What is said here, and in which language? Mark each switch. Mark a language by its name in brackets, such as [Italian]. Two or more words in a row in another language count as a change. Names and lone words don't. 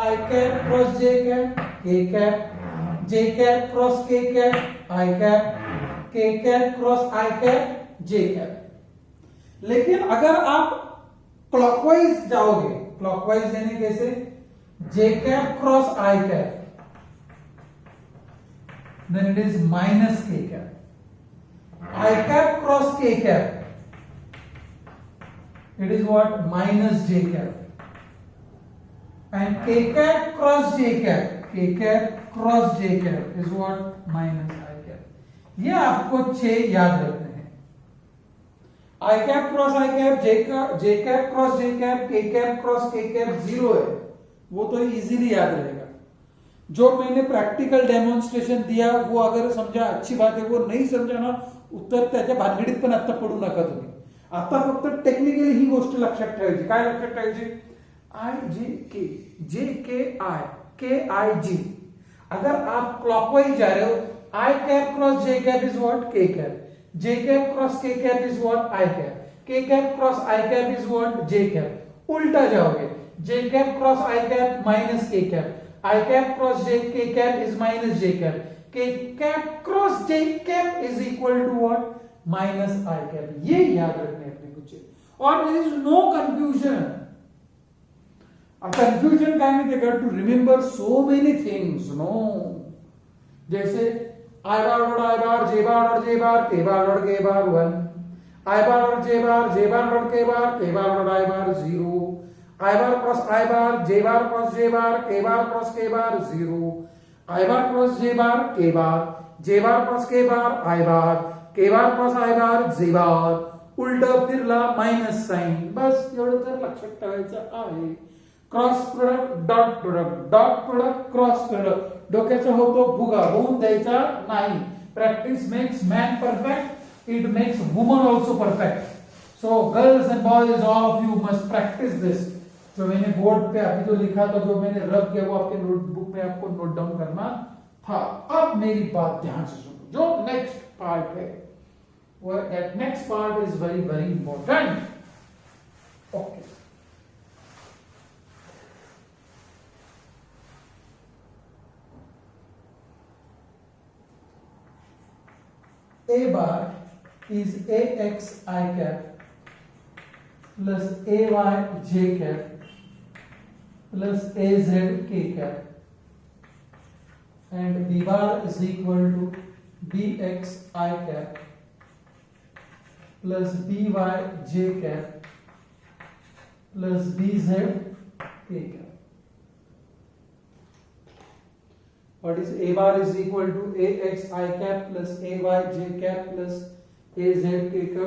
[English] I cap cross J cap, K cap, J cap cross K cap, I cap, K cap cross I cap, J cap. [Hindi] लेकिन अगर आप क्लॉकवाइज जाओगे, क्लॉकवाइज यानी कैसे, [English] J cap cross I cap, then it is minus k cap. I cap cross k cap, it is what, minus j cap. And k cap cross j cap, k cap cross j cap is what, minus I cap. [Hindi] ये आपको 6 याद रखने हैं। [English] I cap cross I cap, j cap cross j cap, k cap cross k cap 0 [Hindi] है, वो तो इजीली याद रहेगा। जो मैंने [English] practical demonstration [Hindi] दिया वो अगर समजा अच्छी बात [Marathi] आहे, वो नाही समजा ना उत्तर त्याच्या भानगडीत पण आता पडू नका तुम्ही। आता फक्त टेक्निकली ही गोष्ट लक्षात ठेवायची। काय लक्षात ठेवायची, आय जे के आय, के आय जी। [Hindi] अगर आप क्लॉकवाइज जा रहे हो, [English] I cap cross J cap is what, K cap, J cap cross K cap is what, I cap, K cap cross I cap is what, J cap. [Hindi] उल्टा जाओगे, [English] J cap cross I cap minus K cap, I cap cross j k cap is minus j cap. K cap cross j cap is equal to what? Minus I cap. [Hindi] ये याद रखने अपने कुछ, और [English] there is no confusion. A confusion kind of got to remember so many things. No, [Hindi] जैसे [English] I bar dot I bar, J bar dot J bar, K bar dot K bar 1, I bar dot J bar, J bar dot K bar, K bar dot I bar 0. I bar cross I bar, J bar cross J bar, K bar cross K bar 0. I bar cross J bar, K bar, J bar cross K bar, I bar, K bar cross I bar, J bar. [Marathi] उलटा फिरला [English] minus sign, [Marathi] बस एवढं तर लक्षात ठेवायचं आहे। [English] cross product, dot product, dot product, cross product, [Marathi] डोक्याचा होतो भुगा, होऊन द्यायचा नाही। [English] Practice makes man perfect, it makes woman also perfect. So girls and boys, all of you must practice this. [Hindi] जो मैंने बोर्ड पे अभी जो लिखा था, जो मैंने रब किया, वो आपके नोटबुक में आपको [English] note down [Hindi] करना था। अब मेरी बात ध्यान से सुनो, जो [English] next part [Hindi] है, वो [English] that next part is very very important. ओके, A bar is AX I cap plus AY J cap plus AZ K cap, and B bar is equal to BX I cap plus BY J cap plus BZ K cap. What is A bar is equal to AX I cap plus AY J cap plus AZ K cap.